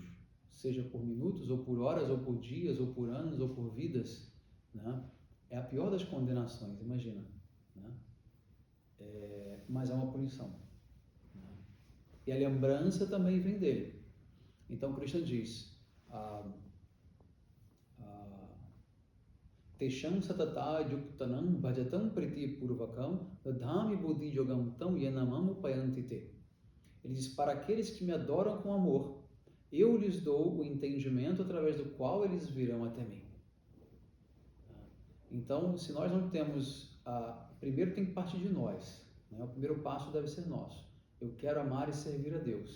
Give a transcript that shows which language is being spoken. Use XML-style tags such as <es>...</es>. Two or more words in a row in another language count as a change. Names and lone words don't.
<pt>Seja por minutos, ou por horas, ou por dias, ou por anos, ou por vidas. Né? É a pior das condenações, imagina. Né? Mas é uma punição. Né? E a lembrança também vem dele. Então, Krishna diz:</pt> <sa>Tesham satata yuktanam bhajatam priti purvakam dadhami buddhi yogam tam yanamam upayantite.</sa> <pt>Ele diz: para aqueles que me adoram com amor, eu lhes dou o entendimento através do qual eles virão até mim. Então, se nós não temos... primeiro tem que partir de nós. Né? O primeiro passo deve ser nosso. Eu quero amar e servir a Deus.</pt>